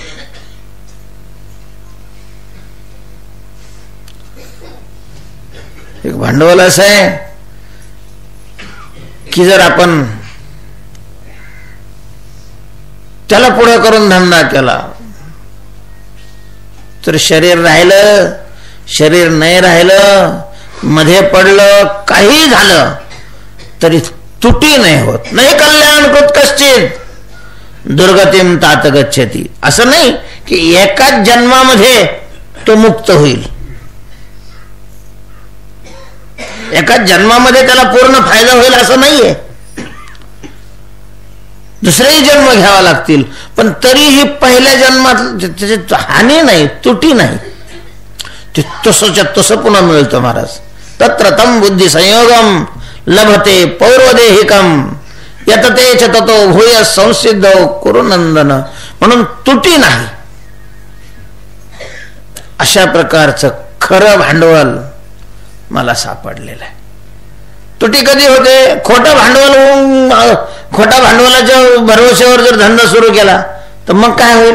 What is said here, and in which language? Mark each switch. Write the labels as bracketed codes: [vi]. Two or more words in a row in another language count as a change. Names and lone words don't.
[mr] एक भांडवल असं आहे की जर आपण त्याला पुढे करून धंदा केला तर शरीर राहिलं, शरीर नाही राहिलं, मध्ये पडलं, काही झालं तरी तुटी नाही होत. [sa] नाही कल्याण कृत कश्चित दुर्गतीम तात गच्छति. [mr] असं नाही की एकाच जन्मामध्ये तो मुक्त होईल, एकाच जन्मामध्ये त्याला पूर्ण फायदा होईल असं नाहीये. दुसरेही जन्म घ्यावा लागतील, पण तरीही पहिल्या जन्मात त्याची हानी नाही, तुटी नाही, ते तसंच्या तसं पुन्हा मिळतं महाराज. [sa] तत्र तम बुद्धी संयोगम लभते पौर्वदेहिकम यतते च ततो भूय संसिद्ध कुरुनंदन. [mr] म्हणून तुटी नाही. अशा प्रकारचं खरं भांडवल मला सापडलेलं आहे. तुटी कधी होते? खोटं भांडवल, खोटा भांडवलाच्या भरवशावर जर धंदा सुरू केला तर मग काय होईल?